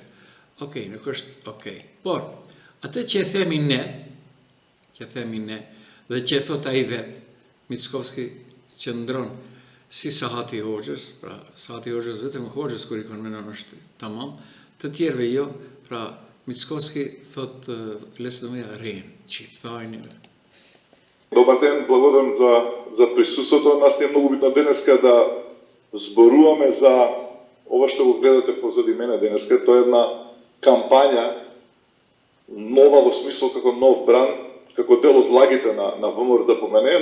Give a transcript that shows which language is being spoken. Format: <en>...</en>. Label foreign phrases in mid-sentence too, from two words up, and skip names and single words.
<sq>Okej, nuk është okej. Por, atë që e themi ne, dhe që e thot ai vetë, Mickovski që ndron si Sahati Hoxhës, pra Sahati Hoxhës vetëm Hoxhës kur i konvenon është tamam, të tjerëve jo, pra Mickovski thot</sq> <mk>лесно я рен, читајни. Добар ден, благодарам за присуството. Нас не е многу битно денеска да зборуваме за ова што го гледате позади мене денеска. Тоа е една кампања нова во смисло како нов бран, како дел од лагите на ВМРО-ДПМН.</mk>